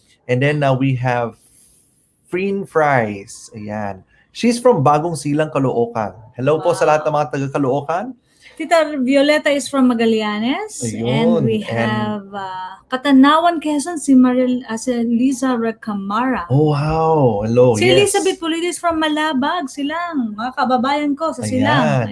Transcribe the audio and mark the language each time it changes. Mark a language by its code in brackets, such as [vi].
[en] And then we have Freen Fries, [tl] ayan. [en] She's from Bagong Silang, Caloocan. [tl] Hello po sa lahat ng mga taga-Caloocan. [en] Tita Violeta is from Magallanes. [tl] Ayun. [en] And we have Katanawan, Quezon, [tl] si [en] Liza Recamara. Oh, wow. Hello, [tl] Si [en] yes. Elizabeth Pulido is from Malabag. [tl] Silang, mga kababayan ko sa Silang.